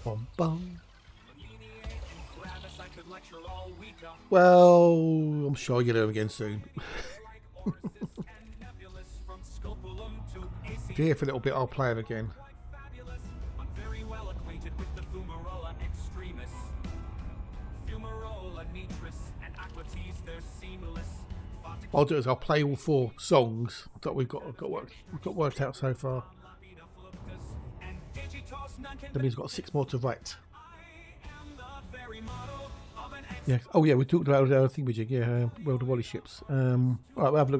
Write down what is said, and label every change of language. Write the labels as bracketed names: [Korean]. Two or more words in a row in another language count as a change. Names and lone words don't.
[English] Bum bum. Lineate and Gravis I could lecture all week on. Well, I'm sure you'll hear them again soon. Like Orisis and Nebulous from Scopulum to AC. If you're here for a little bit, I'll play them again. Fabulous. I'm very well acquainted with the Fumarola extremis. Fumarola nitris and Aquates, they're seamless. What I'll do is I'll play all 4 songs that we've got worked out so far. That means we've got 6 more to write. Yeah. Oh yeah, we talked about the other thing we did. Yeah, World of Wally ships. All right, we'll have a look.